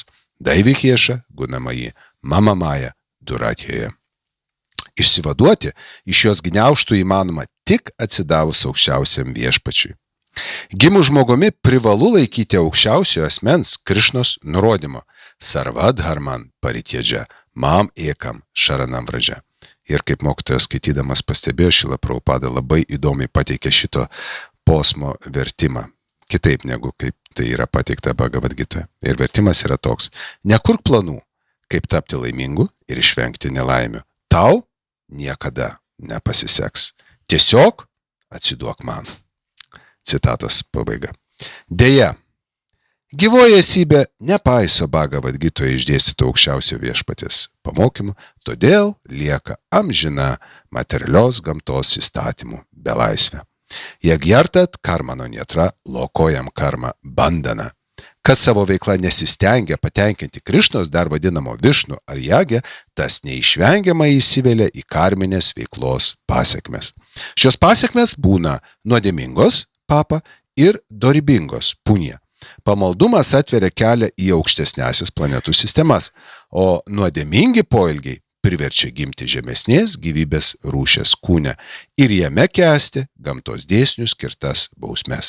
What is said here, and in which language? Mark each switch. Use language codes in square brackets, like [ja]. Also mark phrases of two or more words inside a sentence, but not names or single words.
[sa] दैवी एषा गुणमयी मम माया दुरत्यया. [lt] Išsivaduoti iš jos gniaužtų įmanoma tik atsidavus aukščiausiam viešpačiui. Gimus žmogumi privalu laikyti aukščiausio asmens Krišnos nurodymo [sa] सर्वधर्मान् परित्यज्य, माम् एकं शरणं व्रज. [lt] Ir kaip mokytojas skaitydamas pastebėjo, Šrila Prabhupada labai įdomiai pateikė šito posmo vertimą. Kitaip negu kaip tai yra pateikta Bhagavadgitoje. Ir vertimas yra toks: nekurk planų, kaip tapti laimingu ir išvengti nelaimių. Tau niekada nepasiseks. Tiesiog atsiduok man. Citatos pabaiga. Deja, gyvoji esybė nepaiso Bhagavadgitoje išdėstyto aukščiausio viešpaties pamokymų, todėl lieka amžina materialios gamtos įstatymų belaisvė. [sa] यज्ञार्थात् कर्मणोऽन्यत्र लोकोऽयं कर्मबन्धनः. [lt] Kas savo veikla nesistengia patenkinti Krišnos, dar vadinamo Višnu ar Jagę, tas neišvengiamai įsivelia į karminės veiklos pasekmes. Šios pasekmes būna nuodėmingos papa ir dorybingos punija. Pamaldumas atveria kelią į aukštesnėsias planetų sistemas, o nuodėmingi poelgiai priverčia gimti žemesnės gyvybės rūšies kūne ir jame kęsti gamtos dėsnių skirtas bausmes.